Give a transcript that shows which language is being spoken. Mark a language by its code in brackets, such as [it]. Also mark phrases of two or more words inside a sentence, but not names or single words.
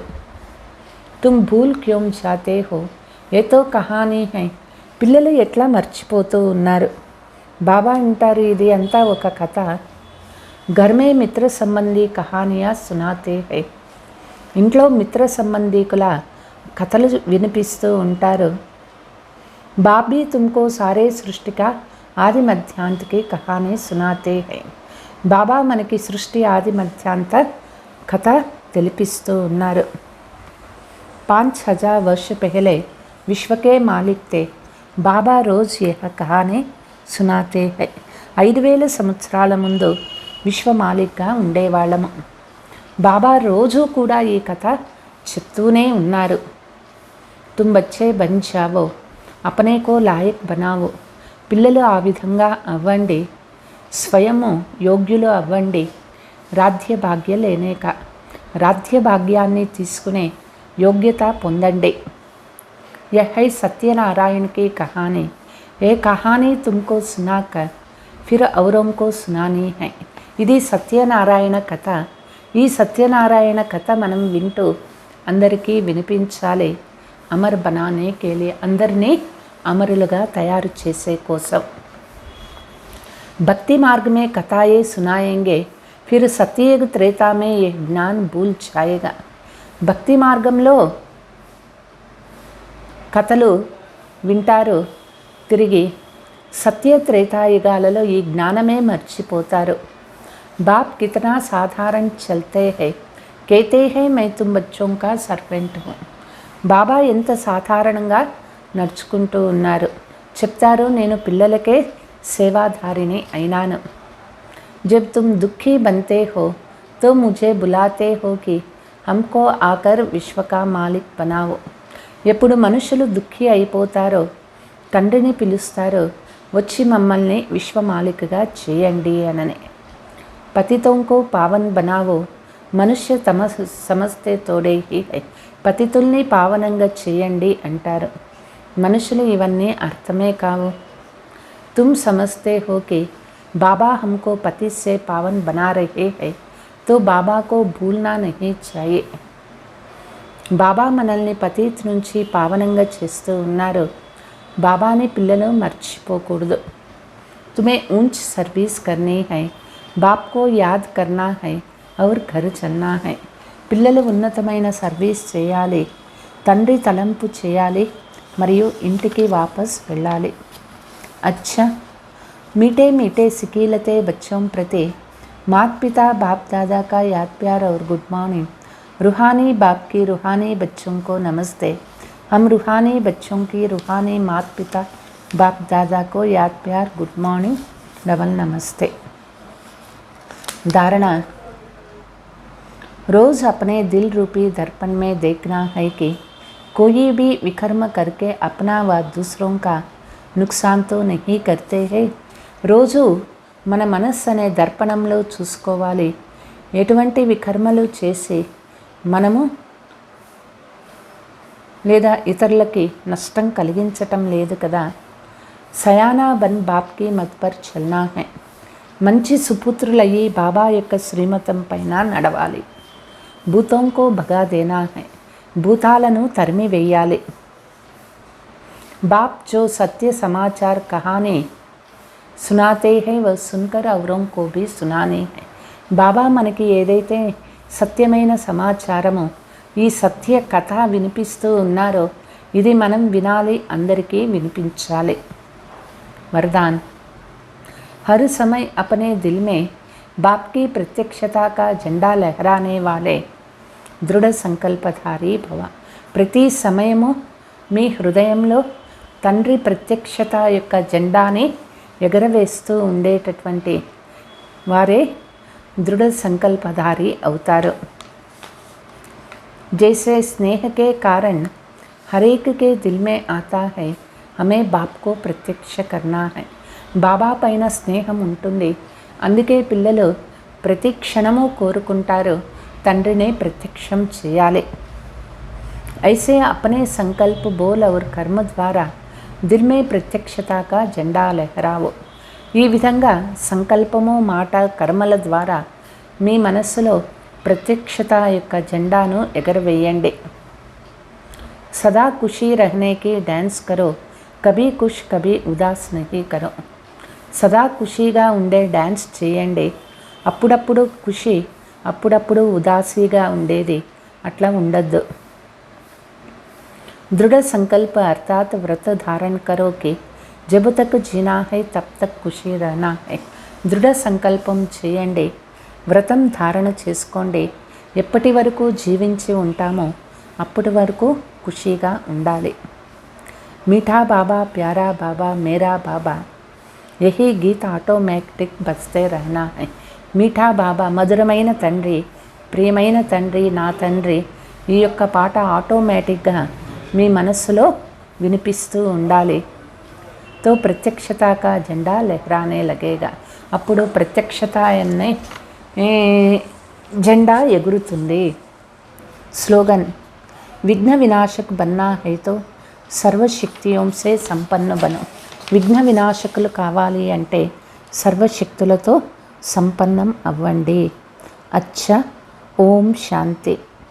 [hi] तुम भूल क्यों जाते हो ये तो कहानी है. [te] పిల్లలు ఎట్లా మర్చిపోతూ ఉన్నారు. బాబా అంటారు ఇది అంతా ఒక కథ. [hi] घर में मित्र संबंधी कहानियाँ सुनाते हैं. [te] ఇంట్లో మిత్ర సంబంధీకుల కథలు వినిపిస్తూ ఉంటారు. [hi] बाबी तुमको सारे सृष्टि के आदि मध्यांत की कहानी सुनाते हैं. [te] బాబా మనకి సృష్టి ఆది మధ్యాంత కథ తెలిపిస్తూ ఉన్నారు. [hi] 5000 वर्ष पहले विश्व के मालिक थे, बाबा रोज़ यह कहानी सुनाते हैं. [te] 5000 సంవత్సరాల ముందు విశ్వ మాలిక్గా ఉండేవాళ్ళము. బాబా రోజు కూడా ఈ కథ చెప్తూనే ఉన్నారు. [hi] तुम बच्चे बन जाओ अपने को लायक बनाओ. [te] పిల్లలు ఆ విధంగా అవ్వండి, స్వయము యోగ్యులు అవ్వండి. [hi] राज्य भाग्य लेने के, [te] రాధ్య భాగ్యాన్ని తీసుకునే యోగ్యత పొందండి. [hi] यह है सत्यनारायण की कहानी. ये कहानी तुमको सुनाकर फिर औरों को सुनानी है. [te] ఇది సత్యనారాయణ కథ. ఈ సత్యనారాయణ కథ మనం వింటూ అందరికీ వినిపించాలి. [hi] अमर बनाने के लिए, [te] అందరినీ అమరులుగా తయారు చేసే కోసం. [hi] भक्ति मार्ग में कथाएँ सुनाएंगे, फिर सत्ययुग त्रेता में ये ज्ञान भूल जाएगा. [te] భక్తి మార్గంలో కథలు వింటారు, తిరిగి సత్య త్రేతాయుగాలలో ఈ జ్ఞానమే మర్చిపోతారు. [hi] बाप कितना साधारण चलते हैं, कहते हैं मैं तुम बच्चों का सर्वेंट हूँ. [te] బాబా ఎంత సాధారణంగా నడుచుకుంటూ ఉన్నారు. చెప్తారు నేను పిల్లలకే సేవాధారిని అయినాను. [hi] जब तुम दुखी बनते हो तो मुझे बुलाते हो कि हमको आकर विश्व का मालिक बनाओ. [te] ఎప్పుడు మనుషులు దుఃఖి అయిపోతారో తండ్రిని పిలుస్తారో వచ్చి మమ్మల్ని విశ్వమాలికగా చేయండి అనని. [hi] पतितों को पावन बनाओ मनुष्य तो समझते थोड़े ही हैं. [te] పతితుల్ని పావనంగా చేయండి అంటారు. మనుషులు ఇవన్నీ అర్థమే కావు. [hi] तुम समझते हो कि बाबा हमको पति से पावन बना रहे हैं, तो बाबा को भूलना नहीं चाहिए. [te] బాబా మనల్ని పతిత్ నుంచి పావనంగా చేస్తూ ఉన్నారు. బాబాని పిల్లలు మర్చిపోకూడదు. [hi] तुम्हें ऊंच सर्विस करनी है, बाप को याद करना है और घर चलना है. [te] పిల్లలు ఉన్నతమైన సర్వీస్ చేయాలి, తండ్రి తలంపు చేయాలి మరియు ఇంటికి వాపస్ వెళ్ళాలి. [hi] अच्छा, मीठे मीठे सिकीलते बच्चों प्रति माता पिता बाप दादा का याद प्यार और [en] good morning. [hi] रूहानी बाप की रूहानी बच्चों को नमस्ते. हम रूहानी बच्चों की रूहानी माता पिता बाप दादा को याद प्यार [en] good morning [hi] डबल नमस्ते. धारणा. रोज़ अपने दिल रूपी दर्पण में देखना है कि कोई भी विकर्म करके अपना व दूसरों का नुकसान तो नहीं करते हैं. [te] రోజు మన మనస్సు అనే దర్పణంలో చూసుకోవాలి, ఎటువంటి వికర్మలు చేసి మనము లేదా ఇతరులకి నష్టం కలిగించటం లేదు కదా. [hi] सयाना बन बाप की मत पर चलना है. [te] మంచి సుపుత్రులయ్యి బాబా యొక్క శ్రీమతం పైన నడవాలి. [hi] भूतों को भगा देना है. [te] భూతాలను తరిమి వేయాలి. [hi] बाप जो सत्य समाचार कहानी सुनाते हैं वह सुनकर औरों को भी सुनानी है. [te] బాబా మనకి ఏదైతే సత్యమైన సమాచారమో ఈ సత్య కథ వినిపిస్తూ ఉన్నారో ఇది మనం వినాలి, అందరికీ వినిపించాలి. [hi] वरदान. हर समय अपने दिल में बाप की प्रत्यक्षता का झंडा लहराने वाले दृढ़ संकल्पधारी भव. [te] ప్రతి సమయము మీ హృదయంలో తండ్రి ప్రత్యక్షత యొక్క జెండాని ఎగరవేస్తూ ఉండేటటువంటి వారే దృఢ సంకల్పధారి అవుతారు. [hi] जैसे स्नेह के कारण हर एक के दिल में आता है, हमें बाप को प्रत्यक्ष करना है. [te] బాబా పైన స్నేహం ఉంటుంది, అందుకే పిల్లలు ప్రతి క్షణము కోరుకుంటారు తండ్రిని ప్రత్యక్షం చేయాలి. [hi] ऐसे अपने संकल्प बोल और कर्म द्वारा दिल में प्रत्यक्षता का झंडा लहरावो. [te] ఈ విధంగా సంకల్పము మాట కర్మల ద్వారా మీ మనస్సులో ప్రత్యక్షత యొక్క జెండాను ఎగరవేయండి. [hi] सदा खुशी रहने की डांस करो, कभी खुश कभी उदास नहीं करो. [te] సదా ఖుషీగా ఉండే డ్యాన్స్ చేయండి. అప్పుడప్పుడు ఖుషి, అప్పుడప్పుడు ఉదాసీగా ఉండేది అట్లా ఉండద్దు. [hi] दृढ़ संकल्प अर्थात व्रत धारण करो कि जब तक जीना है तब तक खुशी रहना है. [te] దృఢ సంకల్పం చేయండి, వ్రతం ధారణ చేసుకోండి. ఎప్పటి వరకు జీవించి ఉంటామో అప్పటి వరకు ఖుషీగా ఉండాలి. [hi] मीठा बाबा प्यारा बाबा मेरा बाबा यही गीत ऑटोमेटिक बसते रहना है. मीठा बाबा [te] మధురమైన తండ్రి, ప్రియమైన తండ్రి, నా తండ్రి, ఈ యొక్క పాట ఆటోమేటిక్గా మీ మనస్సులో వినిపిస్తూ ఉండాలి. [hi] तो प्रत्यक्षता का झंडा लहराने लगेगा. [te] అప్పుడు ప్రత్యక్షత అనే జెండా ఎగురుతుంది. [hi] स्लोगन. विघ्न विनाशक बनना है तो सर्वशक्तियों से संपन्न बनो. [te] విఘ్న వినాశకులు కావాలి అంటే సర్వశక్తులతో సంపన్నం అవ్వండి. [hi] अच्छा. ओम शांति.